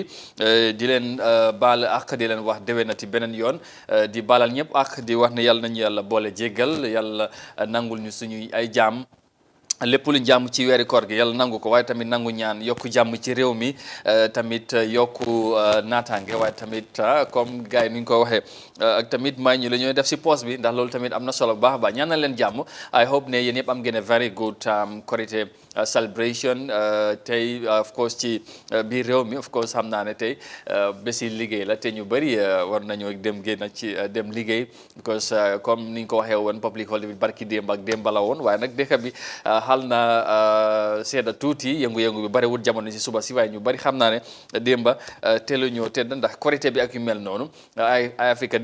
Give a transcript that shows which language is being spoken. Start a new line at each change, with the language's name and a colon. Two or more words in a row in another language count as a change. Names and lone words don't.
Wolof: di leen baal ak di leen wax déwénati beneen yoon di baalal ñëpp ak di wax ne yàlla nañu yàlla boole jéggal yàlla nangul ñu suñuy ay jaam lépp lu jàmm ci weeri koor gi yàlla nangu ko waaye tamit nangu ñaan yokku jàmm ci réew mi tamit yokku naataange waaye tamit comme gars yi ni ñu ko waxee ak tamit may ñu la ñooy def si poos bi ndax loolu tamit am na solo bu baax a baax ñaanal leen jàmm
English: I hope
Wolof: ne yéen yëpp am ngeen
English: a very good
Wolof: korité celebration tey
English: of course
Wolof: ci biir réew mi
English: of course
Wolof: xam naa ne tey bési liggéey la te ñu bëri war nañoo dem génn ci dem liggéey because comme ni ñu ko waxee woon
English: public holiday
Wolof: bi barki démb ak démb la woon waaye nag dëkk bi xal na sedda tuuti yëngu-yëngu bi bariwul jamono si suba si waaye ñu bari xam naa ne démba teelu ñoo tedd ndax korité bi ak yu mel noonu ay Afrique